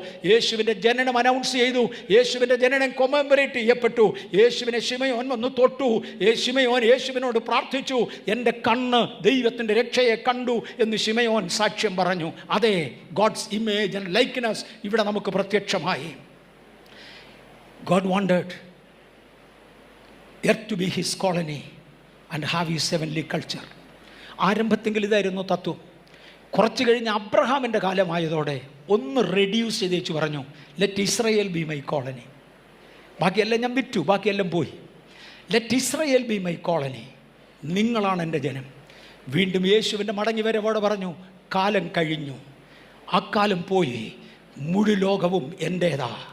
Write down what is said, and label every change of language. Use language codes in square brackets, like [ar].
[ml] യേശുവിൻ്റെ ജനനം അനൗൺസ് ചെയ്തു. യേശുവിൻ്റെ ജനനം കൊമമറേറ്റ് ചെയ്യപ്പെട്ടു. യേശുവിനെ ശിമയോൻ വന്ന് തൊട്ടു. ശിമയോൻ യേശുവിനോട് പ്രാർത്ഥിച്ചു, എൻ്റെ കണ്ണ് ദൈവത്തിൻ്റെ രക്ഷയെ കണ്ടു എന്ന് ശിമയോൻ സാക്ഷ്യം പറഞ്ഞു. അതെ, [en] God's image and likeness [ml] ഇവിടെ നമുക്ക് പ്രത്യക്ഷമായി. [en] God wanted earth to be his colony and have his heavenly culture. [ml] ആരംഭത്തെങ്കിൽ ഇതായിരുന്നു തത്വം. കുറച്ച് കഴിഞ്ഞ് അബ്രഹാമിൻ്റെ കാലമായതോടെ ഒന്ന് റെഡ്യൂസ് ചെയ്തേച്ച് പറഞ്ഞു, [en] Let Israel be my colony. [ml] ബാക്കിയെല്ലാം ഞാൻ വിറ്റു, ബാക്കിയെല്ലാം പോയി. [en] Let Israel be my colony. [ml] നിങ്ങളാണ് എൻ്റെ ജനം. വീണ്ടും യേശുവിൻ്റെ മടങ്ങി വരവോടെ പറഞ്ഞു, കാലം കഴിഞ്ഞു, ആ കാലം പോയി, മുഴു ലോകവും എൻ്റേതാ.